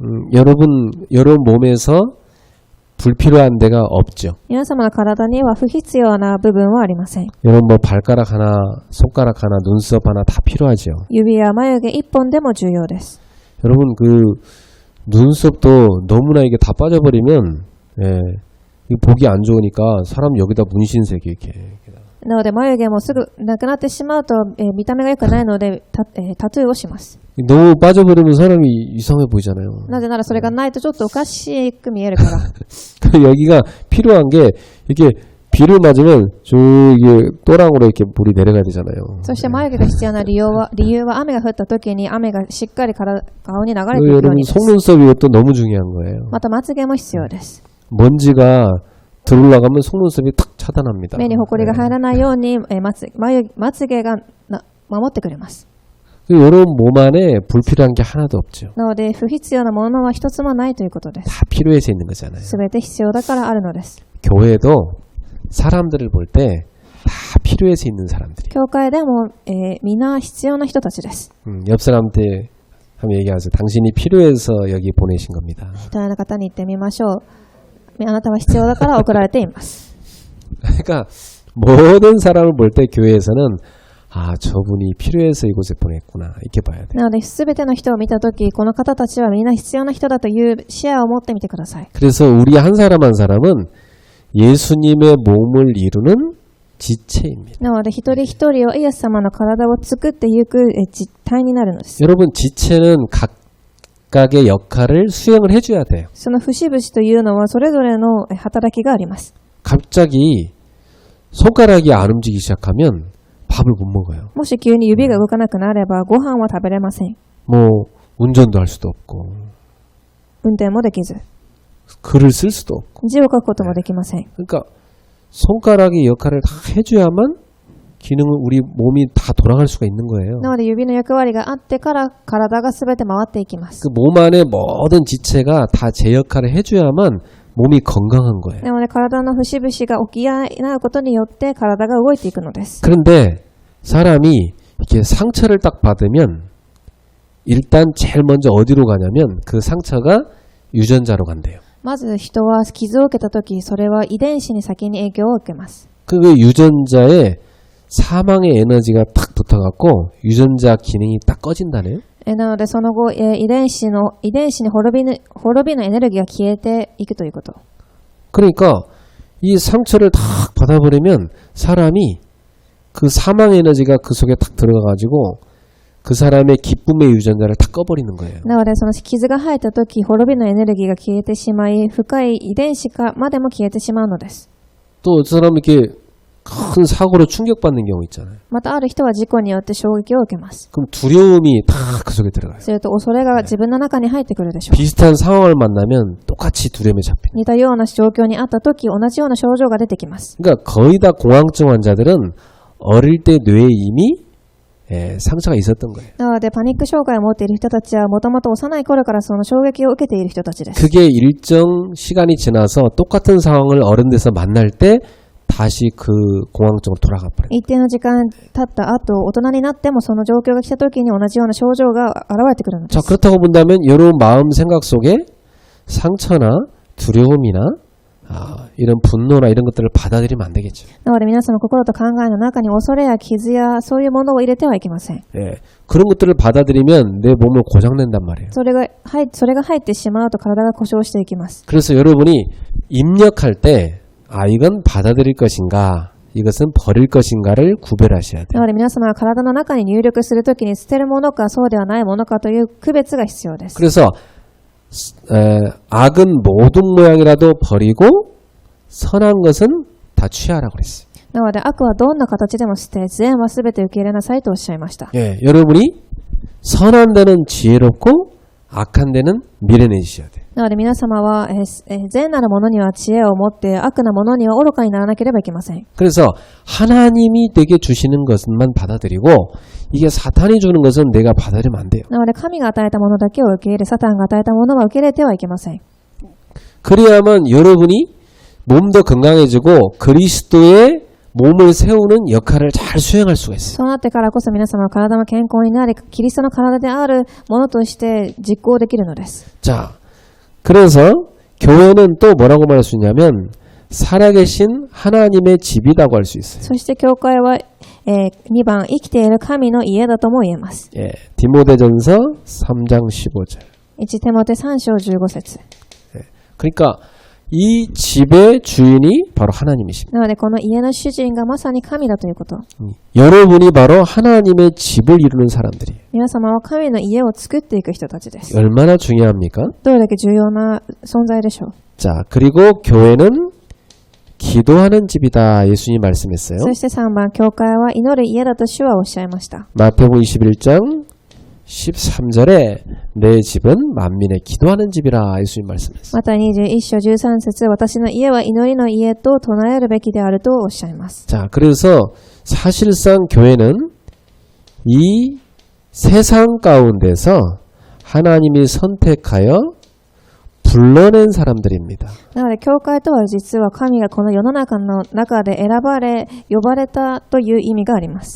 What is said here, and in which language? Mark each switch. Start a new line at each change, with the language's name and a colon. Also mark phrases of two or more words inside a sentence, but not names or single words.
Korean: 여러분 몸에서 불필요한 데가 없죠.
Japanese: 皆様の体には不必要な部分はありません。
Korean: 여러분 뭐 발가락 하나, 손가락 하나, 눈썹 하나 다 필요하죠.
Japanese: 指や眉毛一本でも重要です。
Korean: 여러분 그 눈썹도 너무나 이게 다 빠져버리면 이 보기 안 좋으니까 사람 여기다 문신색이 이렇게.
Japanese: なので眉毛もすぐなくなってしまうと、見た目が良くないのでタトゥーをします。
Korean: 너무 빠져버리면 사람이 이상해 보이잖아요.
Japanese: なぜならそれがないとちょっとおかしく見えるから。
Korean: 여기가 필요한 게 이게 비를 맞으면 저기 또랑으로 이렇게 물이 내려가야 되잖아요.
Japanese: そして眉毛が必要な理由は雨が降った時に雨がしっかり顔に流れていくよう
Korean: 여러분
Japanese: にです。
Korean: 속눈썹 이것도 너무 중요한 거예요.
Japanese: またまつげも必要です。
Korean: 먼지가 들어올라가면 속눈썹이 탁 차단합니다.
Japanese: 目にほこりが入らないように、まつげが守ってくれます。
Korean: 여러분 몸 안에 불필요한 게 하나도 없죠.
Japanese: なので不必要なものは一つもないということです。
Korean: 다 필요해서 있는 거잖아요.
Japanese: すべて必要だからあるのです。
Korean: 교회도 사람들을 볼 때 다 필요해서 있는 사람들이에요.
Japanese: 教会でも、皆必要な人たちです。
Korean: 옆 사람한테 한번 얘기하세요. 당신이 필요해서 여기 보내신 겁니다.
Japanese: 隣の方に言ってみましょう。あなたは必要だから送られています。
Korean: 그러니까 모든 사람을 볼 때 교회에서는 아, 저분이 필요해서 이곳에 보냈구나 이렇게 봐야 돼요.
Japanese: なので全ての人を見たとき、この方たちはみんな必要な人だという視野を持ってみてください。
Korean: 그래서 우리 한 사람 한 사람은 예수님의 몸을 이루는 지체입니다.
Japanese: なので一人一人をイエス様の体を作っていく実体になるのです。
Korean: 여러분 지체는 각각의 역할을 수행을 해줘야 돼요.
Japanese: その節々というのはそれぞれの働きがあります。
Korean: 갑자기 손가락이 안 움직이기 시작하면 밥을 못 먹어요.
Japanese: もし急に指が動かなくなればご飯は食べれません。
Korean: 뭐 운전도 할 수도 없고
Japanese: 運転もできず、
Korean: 글을 쓸 수도 없고.
Japanese: 字を書くこともできません。
Korean: 그러니까 손가락의 역할을 다 해줘야만 기능은 우리 몸이 다 돌아갈 수가 있는 거예요.
Japanese: なので指の役割があってから体が全て回っていきます。
Korean: 그 몸 안의 모든 지체가 다 제 역할을 해줘야만 몸이 건강한 거예요.
Japanese: なので体の節々が起き合うことによって体が動いていくのです。
Korean: 그런데 사람이 이렇게 상처를 딱 받으면 일단 제일 먼저 어디로 가냐면 그 상처가 유전자로 간대요.
Japanese: まず人は傷を受けたとき、それは遺伝子に先に影響を受けます。
Korean: 그 유전자에 사망의 에너지가 탁 붙어갖고 유전자 기능이 딱 꺼진다네요.
Japanese: なのでその後、遺伝子に滅びのエネルギーが消えていくということ。
Korean: 그러니까 이 상처를 탁 받아버리면 사람이 그 사망 에너지가 그 속에 탁 들어가가지고 그 사람의 기쁨의 유전자를 다 꺼버리는 거예요.
Japanese: なのでその傷が生えたとき、滅びのエネルギーが消えてしまい、深い遺伝子までも消えてしまうのです。
Korean: 또 그 사람이 이렇게 큰 사고로 충격받는 경우 있잖아요.
Japanese: またある人は事故によって衝撃を受けます。
Korean: 그럼 두려움이 다 그 속에 들어가요.
Japanese: すると恐れが自分の中に入ってくるでしょう。
Korean: 비슷한 상황을 만나면 똑같이 두려움에 잡혀요.
Japanese: 似たような状況にあったとき、同じような症状が出てきます。
Korean: 그러니까 거의 다 공황증 환자들은 어릴 때 뇌에 이미 상처가 있었던 거예요.
Japanese: なのでパニック障害を持っている人たちはもともと幼い頃からその衝撃を受けている人たちです。
Korean: 그게 일정 시간이 지나서 똑같은 상황을 어른 돼서 만날 때 다시 그 공황증으로 돌아가 버려요.
Japanese: 一定の時間経った後、大人になってもその状況が来た時に同じような症状が現れてくるので
Korean: 자,
Japanese: す。
Korean: 그렇다고 본다면 여러분 마음 생각 속에 상처나 두려움이나 이런 분노나 이런 것들을 받아들이면 안 되겠죠.
Japanese: なので皆さんの心と考えの中に恐れや傷やそういうものを入れてはいけません。
Korean: 예, 그런 것들을 받아들이면 내 몸을 고장낸단 말이에요.
Japanese: それが入ってしまうと体が故障していきます。
Korean: 그래서 여러분이 입력할 때 이건 받아들일 것인가 이것은 버릴 것인가를 구별하셔야
Japanese: な
Korean: 돼요.
Japanese: ので皆様は体の中に入力するときに捨てるものかそうではないものかという区別が必要です。
Korean: 그래서 악은 모든 모양이라도 버리고 선한 것은 다 취하라고 그랬어요.
Japanese: なので悪はどんな形でも捨て、善はすべて受け入れなさいとおっしゃいました。
Korean: 예, 여러분이 선한 데는 지혜롭고 악한 데는 미련해지셔야 돼요.
Japanese: なので皆様は、善なるものには知恵を持って悪なものには愚かにならなければいけません。
Korean: 그래서 하나님이 내게 주시는 것만 받아들이고 이게 사탄이 주는 것은 내가 받아들이면 안 돼요.
Japanese: なので神が与えたものだけを受け入れ、サタンが与えたものは受け入れてはいけません。
Korean: 그래야만 여러분이 몸도 건강해지고 그리스도의 몸을 세우는 역할을 잘 수행할 수가 있어요.
Japanese: そうなってからこそ皆様の体も健康になり、キリストの体であるものとして実行できるのです。
Korean: 자, 그래서 교회는 또 뭐라고 말할 수 있냐면 살아계신 하나님의 집이라고 할 수 있어요.
Japanese: そして教会は、2番、生きている神の家だとも言えます。
Korean: 예, 디모데전서 3장 15절.
Japanese: 1 テモテ3章15節。
Korean: 그러니까 이 집의 주인이 바로 하나님이십니다.
Japanese: なのでこの家の主人がまさに神だということ。
Korean: 여러분이 바로 하나님의 집을 이루는 사람들이에요.
Japanese: 皆様は神の家を作っていく人たちです。
Korean: 얼마나 중요합니까?
Japanese: どれだけ重要な存在でしょう。
Korean: 자, 그리고 교회는 기도하는 집이다. 예수님이 말씀했어요.
Japanese: そして3番、教会は祈る家だと主はおっしゃいました。
Korean: 마태복음 21장 13절에 내 집은 만민의 기도하는 집이라 예수님 말씀했어요.
Japanese: また21章13節、私の家は祈りの家と唱えるべきであるとおっしゃいます。
Korean: 자, 그래서 사실상 교회는 이 세상 가운데서 하나님이 선택하여 불러낸 사람들입니다.
Japanese: なので教会とは実は神がこの世の中の中で選ばれ、呼ばれたという意味があります。